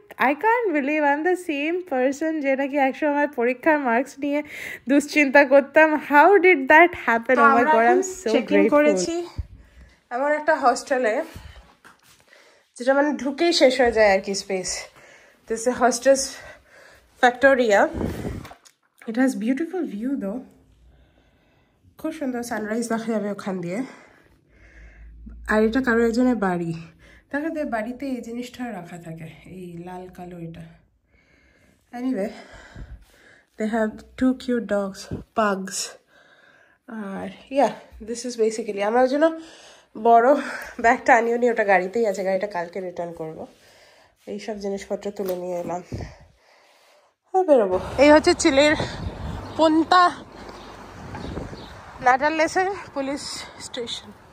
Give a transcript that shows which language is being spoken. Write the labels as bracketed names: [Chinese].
[English] I can't believe I'm the same person [Bangla] যে নাকি একসময় পরীক্ষার মার্কস নিয়ে দুশ্চিন্তা করতাম। [English] How did that happen? Oh my God, I'm so grateful. [Bangla] করেছি এমন একটা হোস্টেলে যেটা মানে ঢুকেই শেষ হয়ে যায় আর কি space. [English] This is a hostel's Factoria. It has beautiful view though. [Bangla] খুব সুন্দর সানরাইজ দেখা যাবে ওখান দিয়ে। আর এটা কারো একজনের বাড়ি, তাহলে বাড়িতে এই জিনিসটা রাখা থাকে, এই লাল কালো এটা। [English] Anyway, they have 2 cute dogs, pugs. [Bangla] আর yeah, [English] this is basically, [Bangla] আমার জন্য বড় ব্যাগটা আনিও নি, ওটা গাড়িতেই আছে, গাড়িটা কালকে রিটার্ন করবো। এইসব জিনিসপত্র তুলে নিয়ে এলাম, বেরোবো। এই হচ্ছে চিলির পুন্তা নাটালেসের পুলিশ স্টেশন।